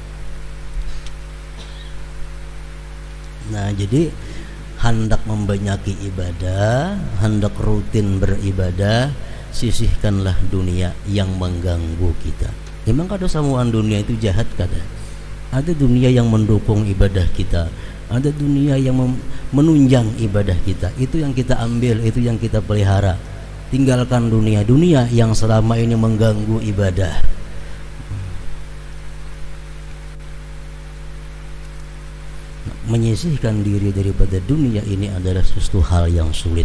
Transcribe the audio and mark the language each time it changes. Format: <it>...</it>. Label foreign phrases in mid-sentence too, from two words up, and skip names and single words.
<id>Nah, jadi hendak membanyaki ibadah, hendak rutin beribadah, sisihkanlah dunia yang mengganggu kita.</id> <bjn>Memang kada samuan dunia itu jahat kada.</bjn> <id>Ada dunia yang mendukung ibadah kita, ada dunia yang menunjang ibadah kita. Itu yang kita ambil, itu yang kita pelihara. Tinggalkan dunia yang selama ini mengganggu ibadah. Menyisihkan diri daripada dunia ini adalah sesuatu hal yang sulit.</id>